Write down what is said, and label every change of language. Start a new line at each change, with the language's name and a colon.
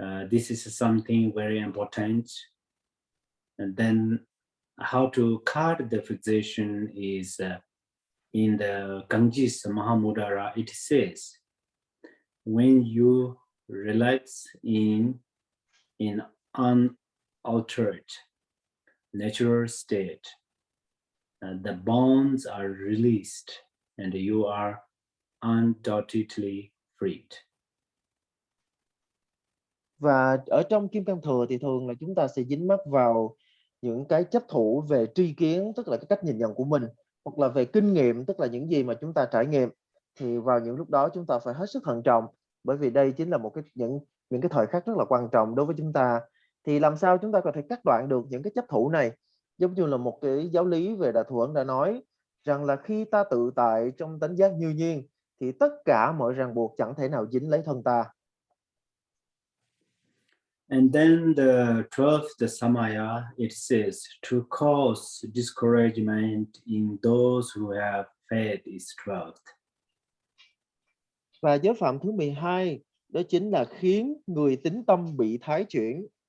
English: This is something very important. And then how to cut the fixation is in the Ganges Mahamudara, it says, when you relax in unaltered natural state, the bonds are released and you are undoubtedly freed.
Vietnamese: Và ở trong Kim Cang Thừa thì thường là chúng ta sẽ dính mắc vào những cái chấp thủ về tri kiến, tức là cái cách nhìn nhận của mình, hoặc là về kinh nghiệm, tức là những gì mà chúng ta trải nghiệm. Thì vào những lúc đó chúng ta phải hết sức thận trọng, bởi vì đây chính là một cái những cái thời khắc rất là quan trọng đối với chúng ta. Thì làm sao chúng ta có thể cắt đoạn được những cái chấp thủ này? Giống như là một cái giáo lý về Đại Thừa Ấn đã nói rằng là khi ta tự tại trong tánh giác như nhiên, thì tất cả mọi ràng buộc chẳng thể nào dính lấy thân ta.
English: And then the 12th, the Samaya, it says to cause discouragement in those who have faith is 12th.
Vietnamese: Và giới phạm thứ 12 đó chính là khiến người tín tâm bị thái chuyển.